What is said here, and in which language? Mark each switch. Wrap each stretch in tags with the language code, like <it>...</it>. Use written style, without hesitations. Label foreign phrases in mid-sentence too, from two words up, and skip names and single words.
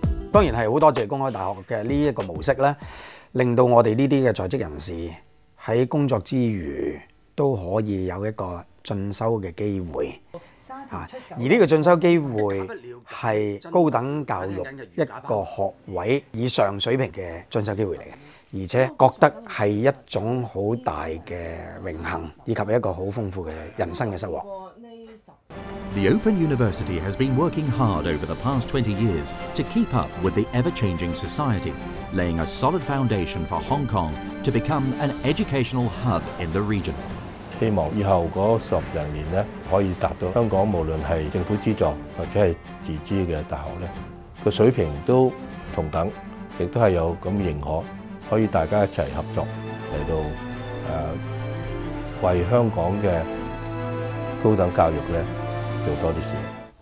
<yue>當然係好多謝公開大學嘅呢一個模式咧，令到我哋呢啲嘅在職人士喺工作之餘都可以有一個進修嘅機會。而呢個進修機會係高等教育一個學位以上水平嘅進修機會嚟嘅，而且覺得係一種好大嘅榮幸，以及一個好豐富嘅人生嘅收穫。</yue> <en>The Open University has been working hard over the past 20 years to keep up with the ever-changing society, laying a solid foundation for Hong Kong to become an educational hub in the region.</en> <yue>希望以後嗰10零年咧，可以達到香港無論係政府資助或者係自資嘅大學咧，個水平都同等，亦都係有咁認可，可以大家一齊合作嚟到為香港嘅高等教育咧做多啲事。</yue>